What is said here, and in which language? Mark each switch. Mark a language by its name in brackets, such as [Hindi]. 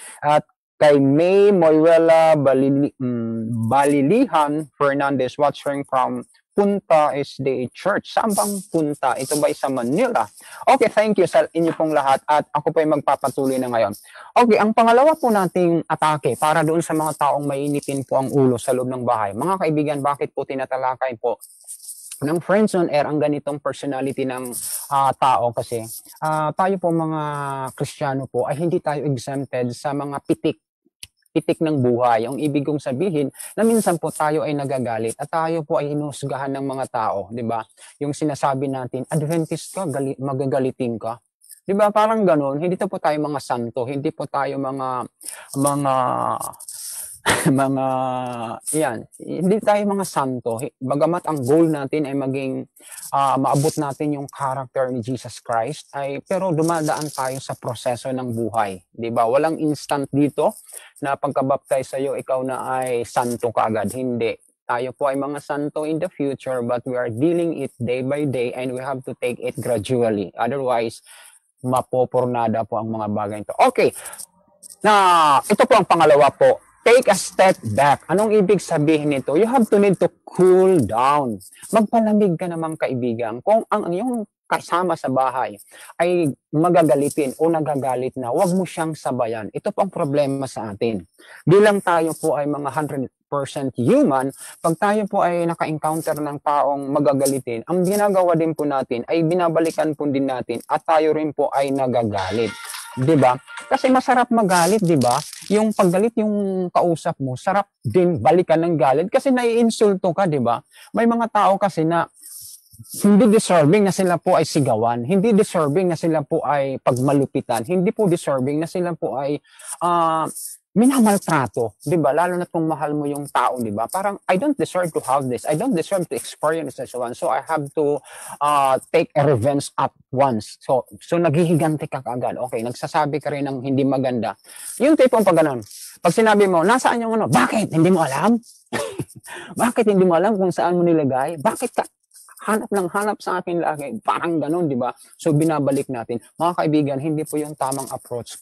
[Filipino] At kay May Moyuela Balilihan Fernandez watching from Punta SDA Church. Saan bang Punta? Ito ba sa Manila? Okay, thank you sa inyo pong lahat at ako po ay magpapatuloy na ngayon. Okay, ang pangalawa po nating atake para doon sa mga taong mainitin po ang ulo sa loob ng bahay. Mga kaibigan, bakit po tinatalakay po ng Friends on Air ang ganitong personality ng tao kasi tayo po mga Kristiyano po ay hindi tayo exempted sa mga pitik ng buhay. Ang ibig kong sabihin na minsan po tayo ay nagagalit at tayo po ay hinusgahan ng mga tao, 'di ba? Yung sinasabi natin, Adventist ka, magagalitin ka. 'Di ba? Parang ganoon. Hindi po tayo mga santo, hindi po tayo mga mga, yan, hindi tayo mga santo. Bagamat ang goal natin ay maging, maabot natin yung character ni Jesus Christ, pero dumadaan tayo sa proseso ng buhay. Di ba? Walang instant dito na pagka-baptize sa'yo, ikaw na ay santo kaagad. Hindi. Tayo po ay mga santo [English] in the future, but we are dealing it day by day and we have to take it gradually. [Filipino] Otherwise, mapopurnada po ang mga bagay ito. Okay, ito po ang pangalawa po. [English] Take a step back. [Filipino] Anong ibig sabihin nito? [English] You have to need to cool down. [Filipino] Magpalamig ka naman, kaibigan. Kung ang iyong kasama sa bahay ay magagalitin o nagagalit na, huwag mo siyang sabayan. Ito po ang problema sa atin. Bilang tayo po ay mga 100% human, pag tayo po ay naka-encounter ng taong magagalitin, ang ginagawa din po natin ay binabalikan po din natin at tayo rin po ay nagagalit. 'Di ba? Kasi masarap magalit, 'di ba? Yung paggalit yung kausap mo, sarap din balikan ng galit kasi naiinsulto ka, 'di ba? May mga tao kasi na hindi deserving na sila po ay sigawan, hindi deserving na sila po ay pagmalupitan, hindi po deserving na sila po ay minamaltrato, 'di ba? Lalo na kung mahal mo yung tao, 'di ba? [English] Parang I don't deserve to have this. I don't deserve to experience this one. So I have to take a revenge at once. [Filipino] So naghihiganti ka kaagad. Okay, nagsasabi ka rin ng hindi maganda. Yung tipong pag ganun. Pag sinabi mo, nasaan yung ano? Bakit? Hindi mo alam? Bakit hindi mo alam kung saan mo nilagay? Bakit ka hanap sa akin lagi? Parang ganun, di ba? So, binabalik natin. Mga kaibigan, hindi po yung tamang approach.